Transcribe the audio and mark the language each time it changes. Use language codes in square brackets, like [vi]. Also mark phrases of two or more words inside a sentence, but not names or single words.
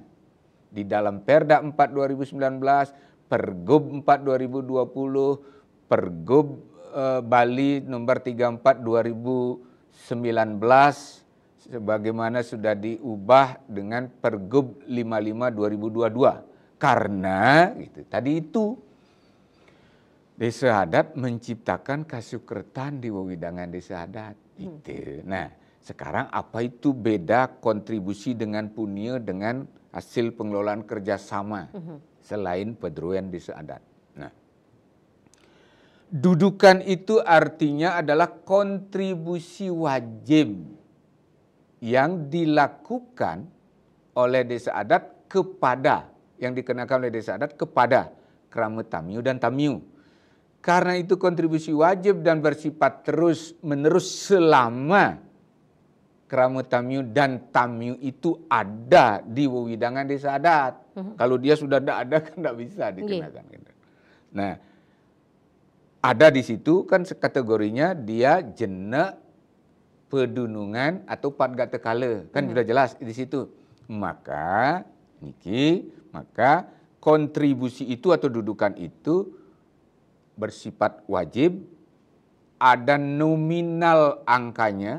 [id] Di dalam Perda 4 2019, Pergub 4 2020, Pergub Bali nomor 34 2019, sebagaimana sudah diubah dengan Pergub 55 2022. Karena tadi itu desa adat menciptakan kasukretan di wewidangan desa adat. Nah, sekarang apa itu beda kontribusi dengan punya dengan hasil pengelolaan kerjasama selain pederuen desa adat? Nah, dudukan itu artinya adalah kontribusi wajib yang dilakukan oleh desa adat kepada, yang dikenakan oleh desa adat kepada krama tamiu dan tamiu. Karena itu kontribusi wajib dan bersifat terus menerus selama krama tamiu dan tamiu itu ada di wewidangan desa adat. Kalau dia sudah tidak ada kan tidak bisa dikenakan. Nah, ada di situ kan kategorinya dia jenak pedunungan atau padga tekala, kan sudah jelas di situ. Maka kontribusi itu atau dudukan itu bersifat wajib, ada nominal angkanya.